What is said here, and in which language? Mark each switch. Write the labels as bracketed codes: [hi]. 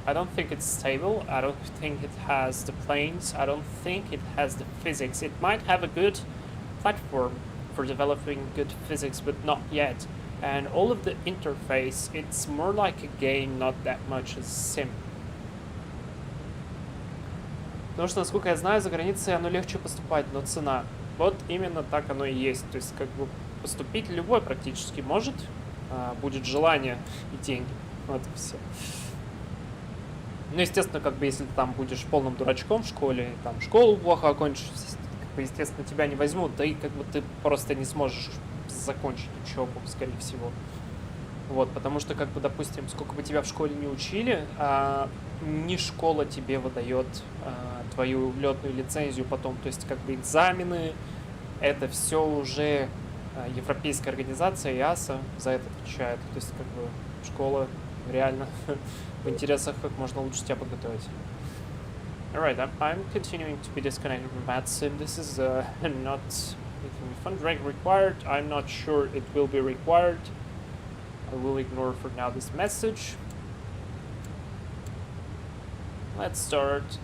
[en] I don't think it's stable. I don't think it has the planes. I don't think it has the physics. It might have a good platform for developing good physics, but not yet. And all of the interface, it's more like a game, not that much as sim. [ru] Потому что, насколько я знаю, за границей оно легче поступать, но цена. Вот именно так оно и есть. То есть, как бы, поступить любой практически может, будет желание и деньги. Вот и все. Ну, естественно, как бы, если ты там будешь полным дурачком в школе, там, школу плохо окончишь, естественно, тебя не возьмут, да и как бы ты просто не сможешь закончить учебу, скорее всего. Вот, потому что, как бы, допустим, сколько бы тебя в школе не учили, не школа тебе выдает твою летную лицензию потом. То есть, как бы, экзамены, это все уже европейская организация, EASA за это отвечает. То есть, как бы, школа реально в интересах как можно лучше тебя подготовить. [en] Alright, I'm continuing to be disconnected from that sim. This is not making me fun. Drag required. I'm not sure it will be required. I will ignore for now this message. Let's start.